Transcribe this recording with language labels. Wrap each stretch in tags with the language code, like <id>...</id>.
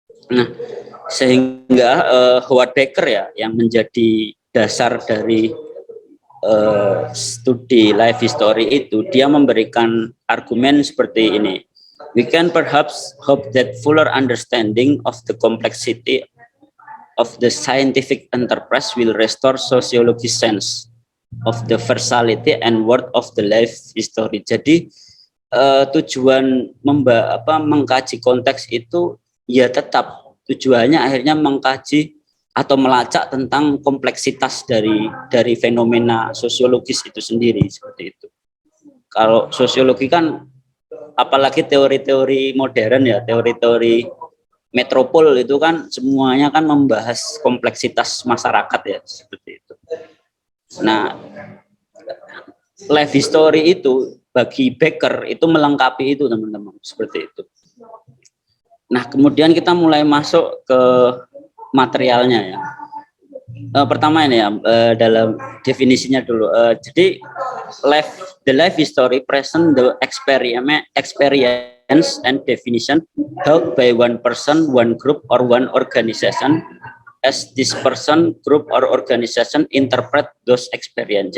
<id>Nah, sehingga Howard Baker ya yang menjadi dasar dari studi life history itu, dia memberikan argumen seperti ini.</id> <en>We can perhaps hope that fuller understanding of the complexity of the scientific enterprise will restore sociology's sense of the versatility and worth of the life history.</en> <id>Jadi tujuan mengkaji konteks itu ya tetap tujuannya akhirnya mengkaji atau melacak tentang kompleksitas dari fenomena sosiologis itu sendiri seperti itu. Kalau sosiologi kan apalagi teori-teori modern ya, teori-teori metropol itu kan semuanya kan membahas kompleksitas masyarakat ya seperti itu. Nah, life history itu bagi Baker itu melengkapi itu teman-teman seperti itu. Nah, kemudian kita mulai masuk ke materialnya ya. Pertama ini ya, dalam definisinya dulu.</id> <en>Jadi the life history present the experience and definition held by one person, one group, or one organization as this person, group, or organization interpret those experience.</en>